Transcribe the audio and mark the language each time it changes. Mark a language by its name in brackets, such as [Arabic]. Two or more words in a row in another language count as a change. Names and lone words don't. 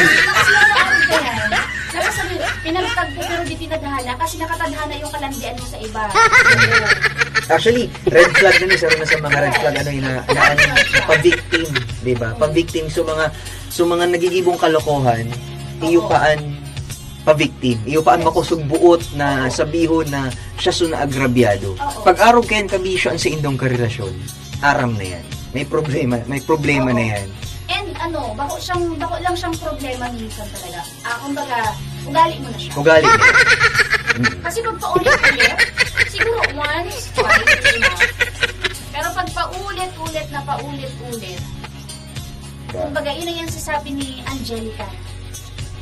[Filipino] Nasasabi, pinagtagpo pero di tinadhana kasi nakatadhana yung kalandian mo sa iba. Actually, [English] red flag [Filipino] na isa na sa mga [English] red flag [Filipino] pa-victim, 'di ba? [Bikol] Pa-victim so mga nagigibong kalokohan, iyo paan pa-victim. Iyo paan makusog buot na sabihon na siya na agrabyado. Pag arog kayan kabisyo sa indong karelasyon, aram na 'yan. [Filipino] May problema na 'yan. [Bikol] And bako lang siyang problema minsan talaga. [Filipino] Kumbaga, ugali mo na siya. Ugali na. Kasi pag paulit-ulit, siguro [English] once, twice, enough. [Filipino] Pero pag paulit-ulit, kumbaga, yun na yan sasabi ni Angelica.